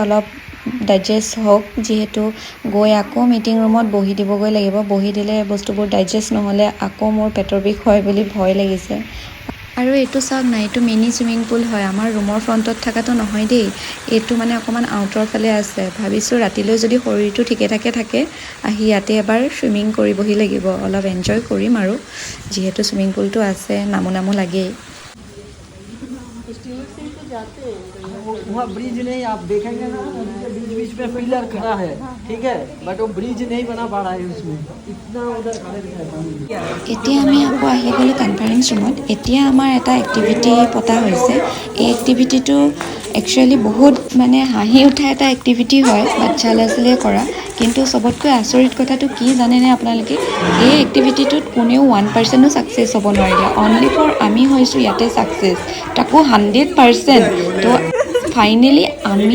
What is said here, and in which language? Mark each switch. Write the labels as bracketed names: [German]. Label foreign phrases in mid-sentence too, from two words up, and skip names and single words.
[Assamese] অলপ ডাইজেষ্ট হওক যিহেতু গৈ আকৌ মিটিং ৰুমত বহি দিবগৈ লাগিব বহি দিলে বস্তুবোৰ ডাইজেষ্ট নহ'লে আকৌ মোৰ পেটৰ বিষ হয় বুলি ভয় লাগিছে আৰু এইটো চাওক না এইটো [English] mini swimming pool [Assamese] হয় আমাৰ ৰুমৰ ফ্ৰণ্টত থকাটো নহয় দেই এইটো মানে অকণমান আউটৰ ফালে আছে ভাবিছোঁ ৰাতিলৈ যদি শৰীৰটো ঠিকে থাকে আহি ইয়াতে এবাৰ চুইমিং কৰিবহি লাগিব অলপ এনজয় কৰিম আৰু যিহেতু চুইমিং পুলটো আছে নামো লাগেই [Hindi] वहाँ ब्रिज नहीं आप देखेंगे ना बीच बीच में पिलर खड़ा है ठीक है बट वो ब्रिज नहीं बना पा रहा है उसमें इतना उधर खड़े [Assamese] এতিয়া আমি আকৌ আহি গ'লোঁ কনফাৰেঞ্চ ৰুমত এতিয়া আমাৰ এটা এক্টিভিটি পতা হৈছে এই এক্টিভিটিটো একচুৱেলি বহুত মানে হাঁহি উঠা এটা এক্টিভিটি হয় বাচ্চা ল'ৰা ছোৱালীয়ে কৰা কিন্তু চবতকৈ আচৰিত কথাটো কি জানেনে আপোনালোকে এই এক্টিভিটিটোত কোনেও 1% ছাকচেছ হ'ব নোৱাৰিলে [English] only for [Assamese] আমি হৈছোঁ ইয়াতে ছাকচেছ তাকো 100% তো ফাইনেলি আমি